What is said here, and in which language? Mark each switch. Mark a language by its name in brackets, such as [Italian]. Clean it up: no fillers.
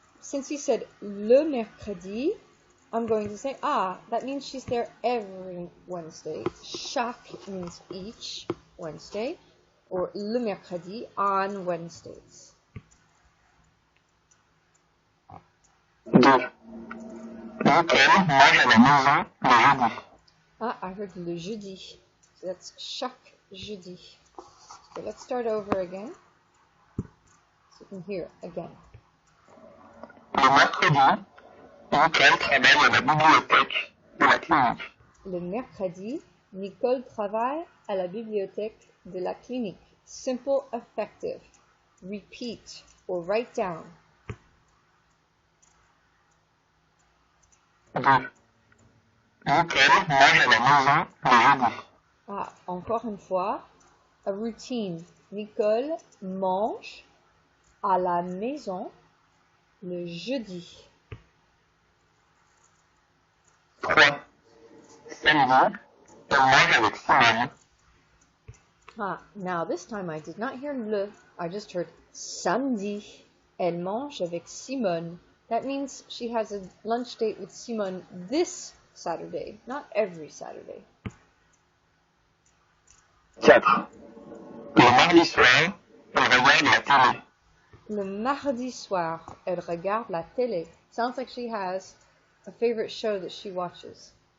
[English] since he said [French] le mercredi, [English] I'm going to say, that means she's there every Wednesday. Chaque means each Wednesday, or [French] le mercredi, [English] on Wednesdays. 2. [French] Nicole mange à la maison le jeudi. [English] I heard [French] le jeudi. [English] So that's [French] chaque jeudi. [English] So let's start over again. So you can hear again. [French] Le mercredi, Nicole travaille à la bibliothèque de la clinique. Le mercredi, Nicole travaille à la bibliothèque de la clinique. [English] Simple, effective. Repeat or write down. 2. [French] Nicole mange à la maison le jeudi. Encore une fois, [English] a routine. [French] Nicole mange à la maison le jeudi. 3. Samedi, elle mange avec Simone. [English] Now this time I did not hear le, I just heard samedi. [French] Elle mange avec Simone. [English] That means she has a lunch date with Simone this Saturday, not every Saturday. 4. [French] Le mardi soir, elle regarde la télé. Le mardi soir, elle regarde la télé. [English] Sounds like she has a favorite show that she watches.